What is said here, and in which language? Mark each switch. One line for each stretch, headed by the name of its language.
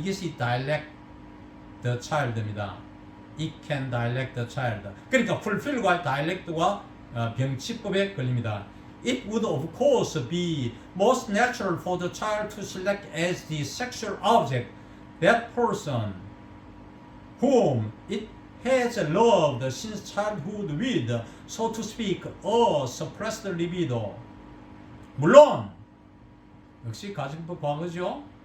Korean: 이것이
English: direct the child
Korean: 입니다.
English: It can direct the child.
Korean: 그러니까 fulfill과 direct과 병치법에 걸립니다.
English: It would of course be most natural for the child to select as the sexual object that person whom it has loved since childhood with, so to speak, a suppressed libido.
Korean: 물론 역시 가정법 과거죠.